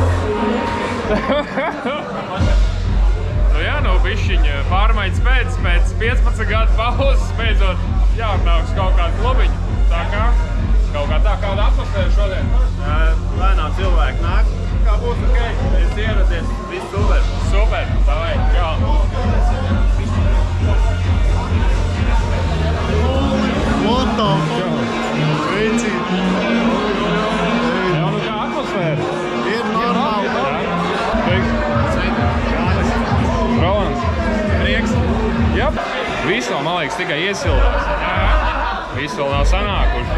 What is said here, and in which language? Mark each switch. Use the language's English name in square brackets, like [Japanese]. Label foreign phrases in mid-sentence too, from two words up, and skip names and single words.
[Latvian] Nu jā, nu, bišķiņa pārmaiņas pēc 15 gadu pauzes beidzot jāatnāks kaut kādu klubiņu. Tā kā, kaut kā tā, kāda atmosfēra šodien? Lēnām cilvēki nāk. Kā būs ok? Es ieradies. Viss super. Super, davai, jā. [English] What the fuck? [Latvian] Veici. Jā, nu kā atmosfēra? Ir normāli. Rolands. Prieks. Jop. Viss vēl, man liekas, tikai iesildās. Viss vēl nav sanākuši.